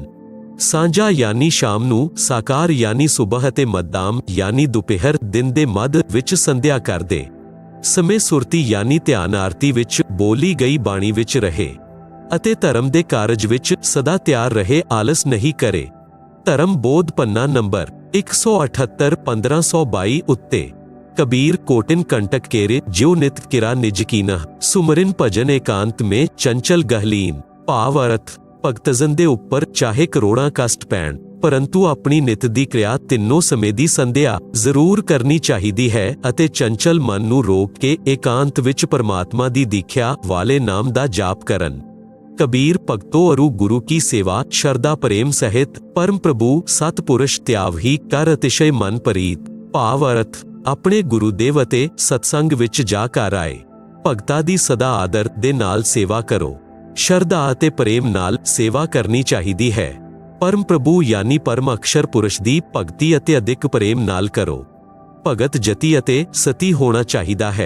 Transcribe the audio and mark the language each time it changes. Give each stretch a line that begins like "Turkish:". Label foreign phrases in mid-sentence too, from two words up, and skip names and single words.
Punjabi: ਸਾਂਝਾ ਯਾਨੀ ਸ਼ਾਮ ਨੂੰ, ਸਾਕਾਰ ਯਾਨੀ ਸੁਬਹ ਅਤੇ ਮੱਧਾਮ ਯਾਨੀ ਦੁਪਹਿਰ ਦਿਨ ਦੇ ਮੱਧ ਵਿੱਚ ਸੰਧਿਆ ਕਰਦੇ ਸਮੇਂ ਸੁਰਤੀ ਯਾਨੀ ਧਿਆਨ ਆਰਤੀ ਵਿੱਚ ਬੋਲੀ ਗਈ ਬਾਣੀ ਵਿੱਚ ਰਹੇ ਅਤੇ ਧਰਮ ਦੇ ਕਾਰਜ ਵਿੱਚ ਸਦਾ ਤਿਆਰ ਰਹੇ, ਆਲਸ ਨਹੀਂ ਕਰੇ। ਧਰਮ ਬੋਧ ਪੰਨਾ ਨੰਬਰ 178 1522 ਉੱਤੇ
Hindi: कबीर कोटिन कंटक केरे ज्यो नित किरा निज कीना सुमरिन भजन एकांत में चंचल गहलीन।
Punjabi: ਭਾਵ ਅਰਥ ਭਗਤਜਨ ਦੇ ਉੱਪਰ ਚਾਹੇ ਕਰੋੜਾਂ ਕਸ਼ਟ ਪੈਣ ਪਰੰਤੂ ਆਪਣੀ ਨਿੱਤ ਦੀ ਕਿਰਿਆ ਤਿੰਨਾਂ ਸਮੇਂ ਦੀ ਸੰਧਿਆ ਜ਼ਰੂਰ ਕਰਨੀ ਚਾਹੀਦੀ ਹੈ ਅਤੇ ਚੰਚਲ ਮਨ ਨੂੰ ਰੋਕ ਕੇ ਇਕਾਂਤ ਵਿੱਚ ਪਰਮਾਤਮਾ ਦੀ ਦੀਖਿਆ ਵਾਲੇ ਨਾਮ ਦਾ ਜਾਪ ਕਰਨ।
Hindi: कबीर भगतो अरु गुरु की सेवा श्रद्धा प्रेम सहित परम प्रभु सतपुरुष त्याव ही कर अतिशय मन परीत।
Punjabi: ਭਾਵ ਅਰਥ ਆਪਣੇ ਗੁਰੂਦੇਵ ਅਤੇ ਸਤਸੰਗ ਵਿੱਚ ਜਾ ਕਰ ਆਏ ਭਗਤਾਂ ਦੀ ਸਦਾ ਆਦਰ ਦੇ ਨਾਲ ਸੇਵਾ ਕਰੋ। ਸ਼ਰਧਾ ਅਤੇ ਪ੍ਰੇਮ ਨਾਲ ਸੇਵਾ ਕਰਨੀ ਚਾਹੀਦੀ ਹੈ। ਪਰਮ ਪ੍ਰਭੂ ਯਾਨੀ ਪਰਮ ਅਕਸ਼ਰ ਪੁਰਸ਼ ਦੀ ਭਗਤੀ ਅਤੇ ਅਧਿਕ ਪ੍ਰੇਮ ਨਾਲ ਕਰੋ। ਭਗਤ ਜਤੀ ਅਤੇ ਸਤੀ ਹੋਣਾ ਚਾਹੀਦਾ ਹੈ।